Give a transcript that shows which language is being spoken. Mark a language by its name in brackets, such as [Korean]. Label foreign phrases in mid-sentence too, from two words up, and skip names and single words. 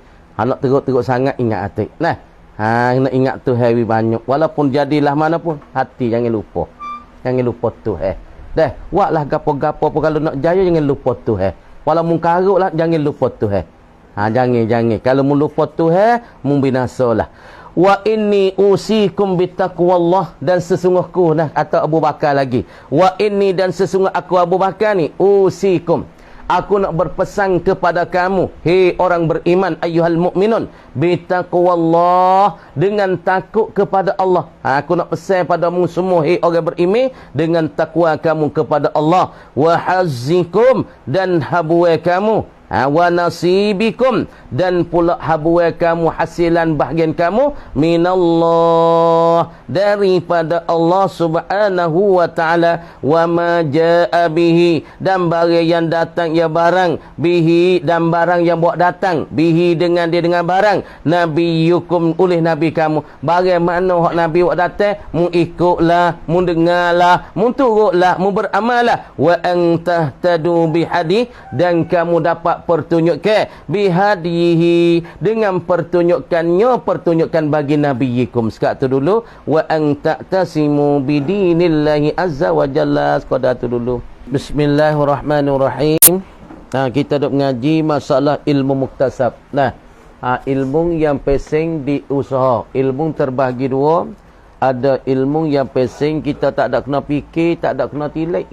[Malay] Nak teruk-teruk sangat ingat hati. Nah. Nak ingat Tuhan banyak. Walaupun jadilah mana pun, hati jangan lupa. Jangan lupa Tuhan. Dah, buatlah gapo-gapo pun kalau nak jaya jangan lupa Tuhan. Walaupun karuk lah jangan lupa Tuhan. Jangan. Kalau mu lupa Tuhan, mu binasalah. [Arabic] وإني أوصيكم بتقوى الله, [Malay] dan sesungguhku atau Abu Bakar lagi. [Arabic] وإني, [Malay] dan sesungguh aku Abu Bakar ni usikum. Aku nak berpesan kepada kamu, hei orang beriman, [Arabic] أيها المؤمنون، بتقوى الله, [Malay] dengan takut kepada Allah. Aku nak pesan padamu semua, hei orang beriman, dengan takwa kamu kepada Allah. [Arabic] وحظكم, [Malay] dan habuai kamu. [Arabic] ونصيبكم, [Malay] dan pula habuai kamu, hasilan bahagian kamu, minallah, daripada Allah [Arabic] سبحانه وتعالى, وما جاء به, [Malay] dan barang yang datang ya barang, bihi, dan barang yang buat datang, bihi dengan dia dengan barang, nabiyukum, oleh nabi kamu. Barang mana hak nabi buat datang, mu ikutlah, mu dengarlah, mu turutlah, mu beramallah. [Arabic] وأن تهتدوا بهدي, [Malay] dan kamu dapat sebab pertunjukan bihadihi dengan pertunjukan bagi nabiyikum. Sekat tu dulu [Arabic] وأن تعتصموا بدين الله عز وجل. [Malay] Sekadar tu dulu. Bismillahirrahmanirrahim. Kita duk mengaji masalah ilmu muktasab. Ilmu yang pesing diusaha. Ilmu terbahagi dua. Ada ilmu yang pesing kita tak ada kena fikir, tak ada kena tilai.